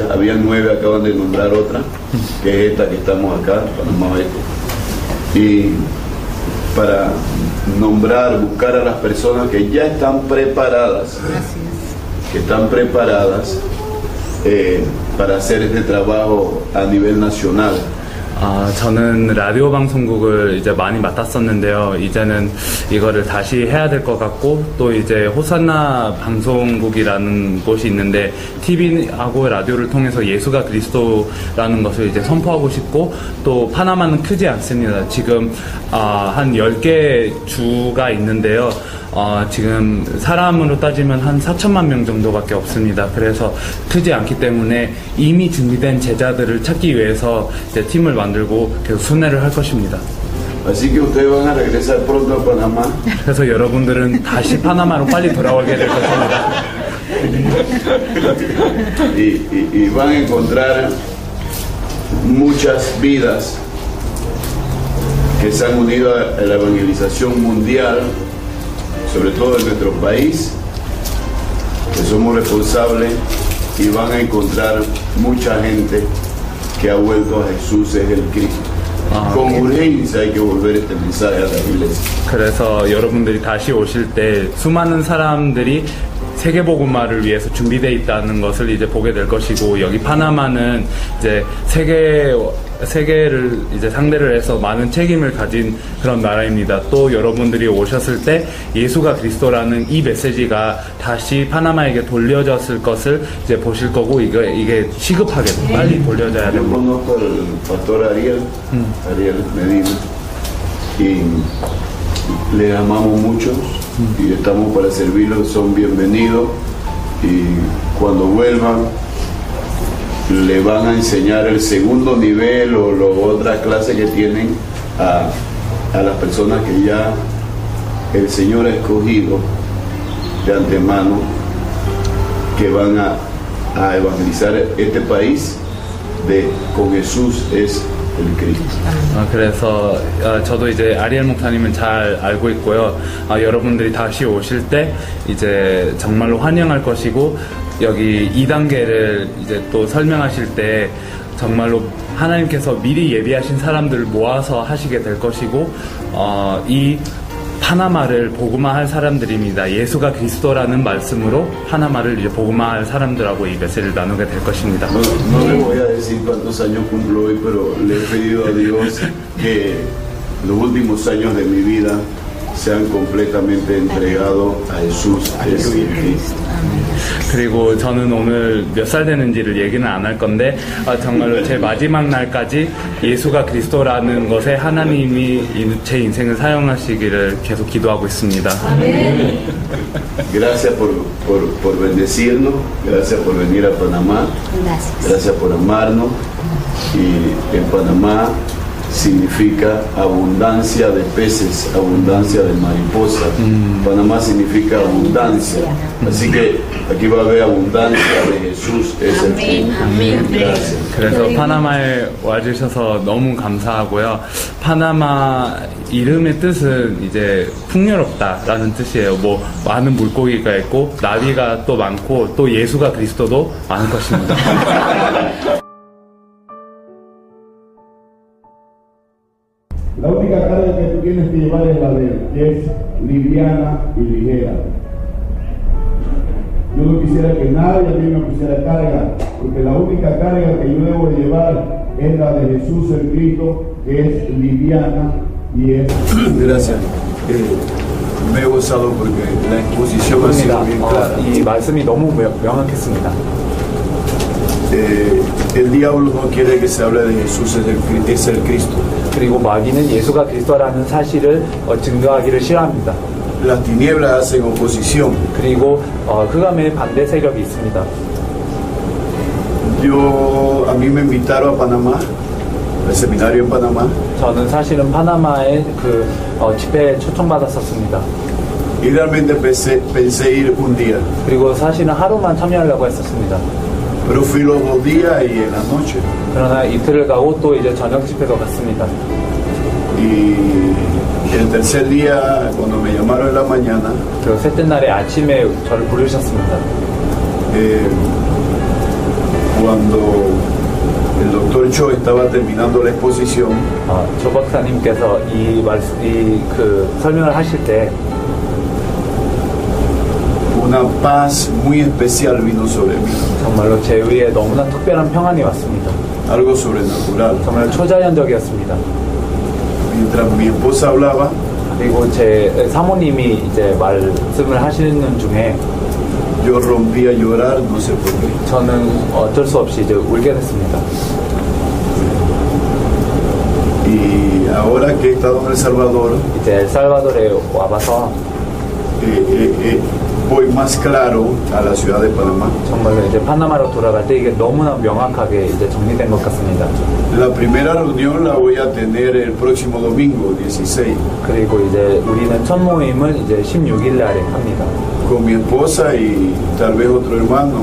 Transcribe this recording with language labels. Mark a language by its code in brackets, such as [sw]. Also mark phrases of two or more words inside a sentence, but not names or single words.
[es] Había 9, acaban de nombrar otra, que es esta que estamos acá, Panamá Oeste. Y para nombrar, buscar a las personas que ya están preparadas, para hacer este trabajo a nivel nacional. [ko] 저는 라디오 방송국을 이제 많이 맡았었는데요. 이제는 이거를 다시 해야 될 것 같고, 또 이제 호산나 방송국이라는 곳이 있는데, TV하고 라디오를 통해서 예수가 그리스도라는 것을 이제 선포하고 싶고, 또 파나마는 크지 않습니다. 지금, 한 10개 주가 있는데요. 지금 사람으로 따지면 한 4천만 명 정도밖에 없습니다. 그래서 크지 않기 때문에 이미 준비된 제자들을 찾기 위해서 이제 팀을 만들고 계속 순회를 할 것입니다. [es] Así que ustedes van a regresar pronto a Panamá. [ko] 그래서 여러분들은 다시 파나마로 빨리 돌아오게 될 것입니다. [es] y van a encontrar muchas vidas que se han unido a la evangelización mundial, sobre todo en nuestro país, que somos responsables, y van a encontrar mucha gente que ha vuelto a Jesús es el Cristo. Con urgencia hay que volver este mensaje a la iglesia. [ko] 그래서 여러분들이 다시 오실 때 수많은 사람들이 세계복음화를 위해서 준비되어 있다는 것을 이제 보게 될 것이고, 여기 파나마는 이제 세계를 이제 상대를 해서 많은 책임을 가진 그런 나라입니다. 또 여러분들이 오셨을 때 예수가 그리스도라는 이 메시지가 다시 파나마에게 돌려졌을 것을 이제 보실 거고, 이게 시급하게 빨리 돌려져야 됩니다. [es] Yo conozco al pastor Ariel Medina, y le amamos mucho y estamos para servirlos, son bienvenidos, y cuando vuelvan le van a enseñar el segundo nivel o otras clases que tienen a las personas que ya el Señor ha escogido de antemano, que van a evangelizar este país con Jesús es el Cristo. [ko] 그래서 저도 이제 아리엘 목사님은 잘 알고 있고요. 여러분들이 다시 오실 때 이제 정말로 환영할 것이고, 여기 2단계를 이제 또 설명하실 때 정말로 하나님께서 미리 예비하신 사람들을 모아서 하시게 될 것이고 이 파나마를 복음화할 사람들입니다. 예수가 그리스도라는 말씀으로 파나마를 이제 복음화할 사람들하고 이 메시지를 나누게 될 것입니다. [es] No le voy a decir cuántos años cumplo hoy, pero le he pedido a Dios que los últimos años de mi vida sean completamente entregados a Jesús Jesucristo. [ko] 그리고 저는 오늘 몇 살 되는지를 얘기는 안 할 건데 정말로 제 마지막 날까지 예수가 그리스도라는 것에 하나님이 제 인생을 사용하시기를 계속 기도하고 있습니다. [es] Gracias por bendecirnos, gracias por venir a Panamá, gracias por amarnos. Y en Panamá significa abundancia de peces, abundancia de mariposas. Panamá significa abundancia. Así que aquí va a haber abundancia de Jesús. Es el fin. Gracias. [ko] 그래서 파나마에 와주셔서 너무 감사하고요. 파나마 이름의 뜻은 이제 풍요롭다라는 뜻이에요. 뭐 많은 물고기가 있고 나비가 또 많고 또 예수가 그리스도도 많을 것입니다. [es] La única carga que tú tienes que llevar es la de él, que es liviana y ligera. Yo no quisiera que nadie a mí me pusiera carga, porque la única carga que yo debo llevar es la de Jesús el Cristo, que es liviana y es... Gracias. Me he gozado porque la exposición ha sido bien clara. [ko] 이 말씀이 너무 명확했습니다. [es] El diablo no quiere que se hable de Jesús, es el Cristo. [ko] 그리고 마귀는 예수가 그리스도라는 사실을 증거하기를 싫어합니다. [es] Las tinieblas hacen oposición. [ko] 그리고 흑암의 반대 세력이 있습니다. [es] A mí me invitaron a Panamá, al seminario en Panamá. [ko] 저는 사실은 파나마에 그 집회에 초청받았었습니다. [es] Y realmente pensé ir un día. [ko] 그리고 사실은 하루만 참여하려고 했었습니다. [es] Pero fui los 2 días y en la noche. [ko] 그러나 이틀을 가고 또 이제 저녁 집회도 갔습니다. [es] Y el tercer día, cuando me llamaron en la mañana, [ko] 그리고 셋째 날에 아침에 저를 부르셨습니다. [es] cuando el doctor Cho estaba terminando la exposición, [ko] 조 박사님께서 그 설명을 하실 때 [es] una paz muy especial vino sobre mí. [ko] 정말로 제 위에 너무나 특별한 평안이 왔습니다. [es] Algo sobrenatural. [ko] 정말 초자연적이었습니다. [es] Mientras mi esposa hablaba, [ko] 그리고 제 사모님이 이제 말씀을 하시는 중에 [es] yo rompí a llorar, no sé por qué. [ko] 저는 어쩔 수 없이 이제 울게 됐습니다. [es] Y ahora que he estado en El Salvador, [ko] 이제 엘살바도르에 와봐서 [es] voy más claro a la ciudad de Panamá. [ko] 정말로 이제 파나마로 돌아갈 때 이게 너무나 명확하게 이제 정리된 것 같습니다. [es] La primera reunión la voy a tener el próximo domingo, 16. [ko] 그리고 이제 우리는 첫 모임을 이제 16일 날에 합니다. [es] Con mi esposa y tal vez otro hermano.